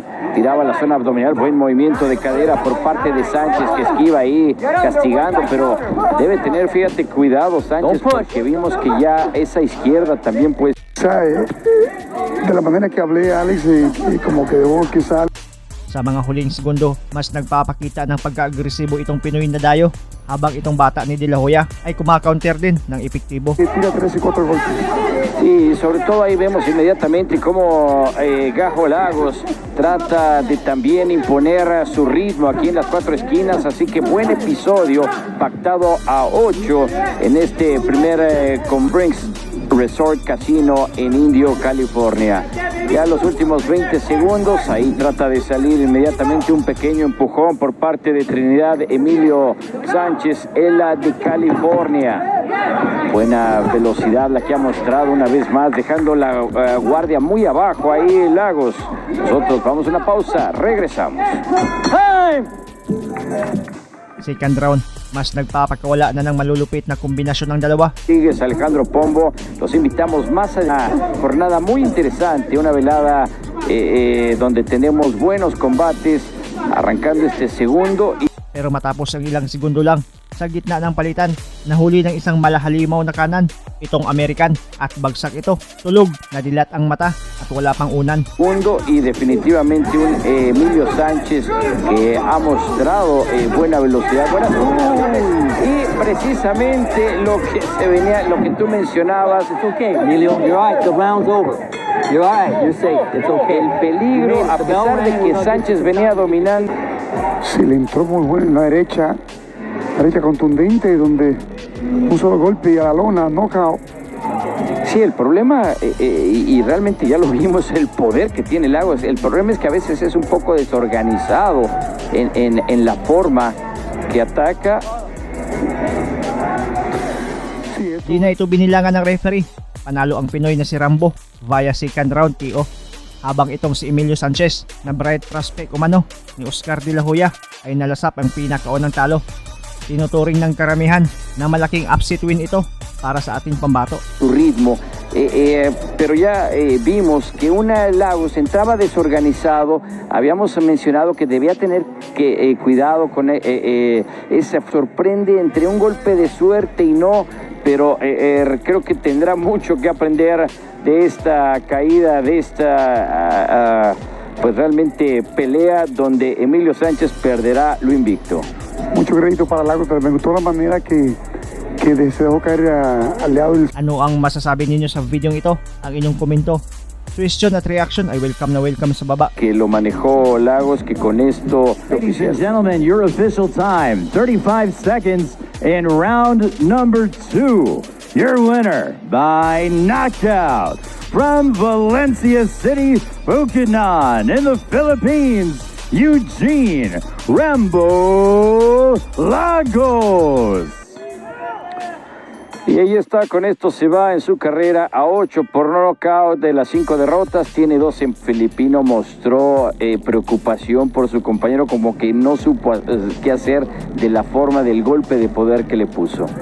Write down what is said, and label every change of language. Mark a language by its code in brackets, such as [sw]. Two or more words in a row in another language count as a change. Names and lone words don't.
[es] Tiraba la zona abdominal, buen movimiento de cadera por parte de Sánchez, que esquiva ahí, castigando, pero debe tener, fíjate, cuidado Sánchez, porque vimos que ya esa izquierda también pues... De la manera que hablé, Alex, como que debo quizá... [tl] Sa mga huling segundo, mas nagpapakita ng pagka-agresibo itong Pinoy na dayo, habang itong bata ni De La Hoya ay kumakaunter din ng epektibo. [es] Tira 3 y 4 golpes. Y sobre todo ahí vemos inmediatamente cómo Gajo Lagos trata de también imponer su ritmo aquí en las 4 esquinas, así que buen episodio, pactado a 8 en este primer con Brinks Resort Casino en Indio, California. Ya los últimos 20 segundos, ahí trata de salir inmediatamente un pequeño empujón por parte de Trinidad Emilio Sánchez, el de California. Buena velocidad la que ha mostrado una vez más, dejando la guardia muy abajo ahí Lagos. Nosotros vamos a una pausa, regresamos. [en] Second round, [tl] mas nagpapakawala na ng malulupit na kombinasyon ng dalawa. [es] Sigues Alejandro Pombo, los invitamos más a una jornada muy interesante, una velada donde tenemos buenos combates, arrancando este segundo. [tl] Pero matapos ang ilang segundo lang, sa gitna ng palitan, nahuli ng isang malahalimaw na kanan itong American at bagsak ito, tulog, nadilat ang mata at wala pang unan. [es] Y definitivamente un Emilio Sánchez que ha mostrado buena velocidad, buenas condiciones y precisamente lo que se venía, lo que tú mencionabas. [en] It's okay, Emilio, you're right, the round's over. You're right, you're safe, it's okay. [es] El peligro, a pesar de que Sánchez venía dominando. Sí, le entró muy bueno en la derecha contundente, donde un solo golpe y a la lona, knockout. Sí, el problema, y realmente ya lo vimos, el poder que tiene Lagos. El problema es que a veces es un poco desorganizado en la forma que ataca. [tl] Di na ito binilangan ng referee. Panalo ang Pinoy na si Rambo [en] via second round KO. [tl] Habang itong si Emilio Sanchez na [en] bright prospect [tl] umano ni Oscar De La Hoya ay nalasap ang pinakaunang talo. Tinuturing ng karamihan na malaking upset win ito para sa ating pambato. [es] Su ritmo, pero ya vimos que una Lagos entraba desorganizado. Habíamos mencionado que debía tener cuidado con esa sorprende entre un golpe de suerte y no, pero creo que tendrá mucho que aprender de esta caída, de esta pues realmente pelea donde Emilio Sánchez perderá lo invicto. Mucho crédito para Lagos, pero me gustó la manera que se dejó caer aliado. [tl] Ano ang masasabi ninyo sa video ito? Ang inyong komento, question at reaction ay welcome na welcome sa baba. [es] Que lo manejó Lagos, que con esto... [en] Ladies and gentlemen, your official time, 35 seconds in round number 2. Your winner by knockout from Valencia City, Bukidnon in the Philippines, Eugene Rambo Lagos. [es] Y ahí está, con esto se va en su carrera a 8 por nocaut de las 5 derrotas. Tiene 2 en Filipino, mostró preocupación por su compañero, como que no supo qué hacer de la forma del golpe de poder que le puso.